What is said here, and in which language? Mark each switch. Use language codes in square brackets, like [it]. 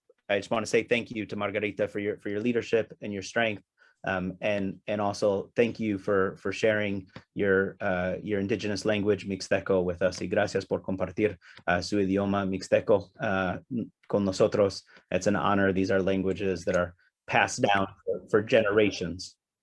[en] I just want to say thank you to Margarita for your leadership and your strength. And also thank you for sharing your indigenous language Mixteco with us. [es] Y gracias por compartir su idioma Mixteco con nosotros. [en] It's an honor. These are languages that are passed down for generations.